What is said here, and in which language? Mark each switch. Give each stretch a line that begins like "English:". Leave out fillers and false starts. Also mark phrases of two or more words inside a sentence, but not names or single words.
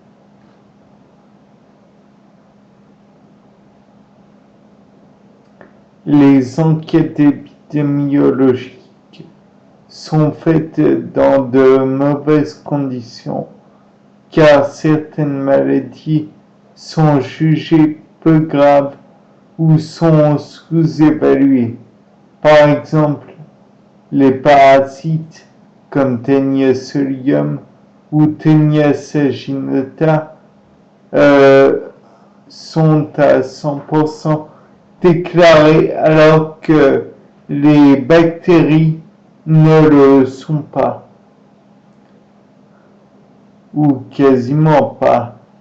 French: Les enquêtes épidémiologiques sont faites dans de mauvaises conditions car certaines maladies sont jugées peu graves ou sont sous-évaluées. Par exemple, les parasites comme Taenia solium ou Taenia saginata sont à 100% déclarés alors que les bactéries ne le sont pas, ou quasiment pas.